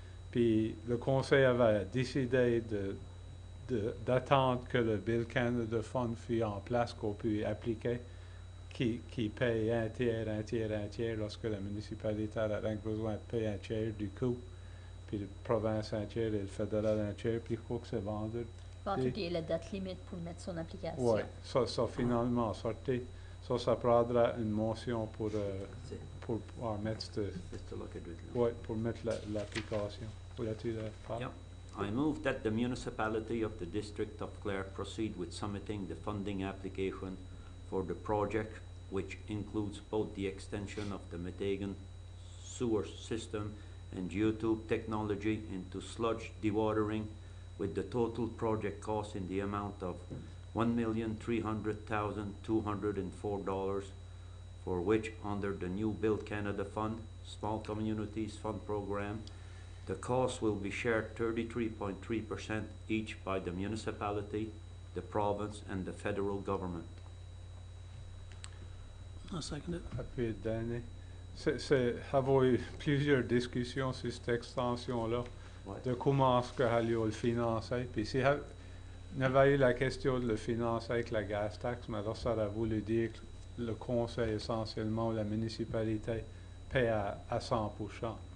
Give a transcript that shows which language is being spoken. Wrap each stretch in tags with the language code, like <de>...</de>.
<fr>Puis le Conseil avait décidé d'attendre que le Bill Canada Fund fût en place, qu'on puisse appliquer, qui paye un tiers lorsque la municipalité a rien que besoin de payer un tiers du coût, puis la province un tiers et le fédéral un tiers, puis je crois que c'est vendu. En tout cas, la date limite pour mettre son application. Oui, ça finalement sorti. Ça prendra une motion pour pouvoir mettre</fr> <en>Just to look at it.</en> <fr>pour mettre l'application. Voulais-tu le faire?</fr> <en>Yeah. I move that the municipality of the district of Clare proceed with submitting the funding application for the project, which includes both the extension of the Metegan sewer system and geotube technology into sludge dewatering, with the total project cost in the amount of $1,300,204 for which, under the new Build Canada Fund, Small Communities Fund Program, the cost will be shared 33.3% each by the municipality, the province, and the federal government. I'll second it.</en> <fr>Appuyé de Danny. Avons eu plusieurs discussions sur cette extension-là, Ouais. de comment est-ce que Halio le finançait. Puis si on avait eu la question de le financer avec la gas tax, mais alors ça aurait voulu dire que le conseil essentiellement, la municipalité, paie à 100%.</fr>